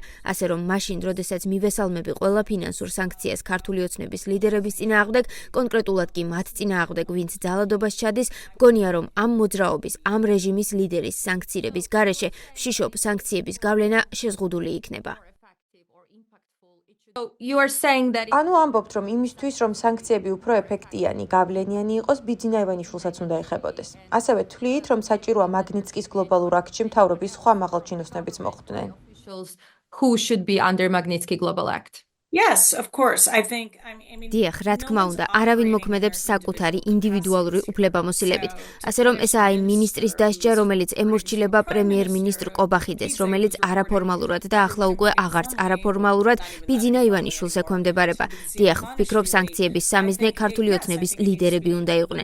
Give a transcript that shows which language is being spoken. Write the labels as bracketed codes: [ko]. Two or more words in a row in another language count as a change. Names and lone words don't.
[ka] ასე რომ მაშინ, როდესაც მივესალმები ყველა ფინანსურ სანქციას ქართული ოცნების ლიდერების წინააღმდეგ, კონკრეტულად კი მათ წინააღმდეგ, ვინც ძალადობას ჩადის, მგონია რომ ამ მოძრაობის, ამ რეჟიმის ლიდერის სანქცირების გარეშე ვშიშობ სანქციების გავლენა შეზღუდული იქნება. ანუ ამბობთ, რომ იმისთვის, რომ სანქციები უფრო ეფექტიანი, გავლენიანი იყოს, ბიძინა ივანიშვილსაც უნდა ეხებოდეს. ასევე თვლით, რომ საჭიროა მაგნიცკის გლობალურ აქტში მთავრობის სხვა მაღალჩინოსნებიც მოხვდნენ. [en] Who should be under Magnitsky Global Act? Yes, of course. I mean [ka] დიახ, რა თქმა უნდა, არავინ მოქმედებს საკუთარი ინდივიდუალური უფლებამოსილებით. ასე რომ ესაა იმ მინისტრის დასჯა, რომელიც ემორჩილება პრემიერ-მინისტრ კობახიძეს, რომელიც არაფორმალურად და ახლა უკვე აღარც არაფორმალურად ბიძინა ივანიშვილს ექვემდებარება. დიახ, ვფიქრობ, სანქციების სამიზნე ქართული ოცნების ლიდერები უნდა იყვნენ.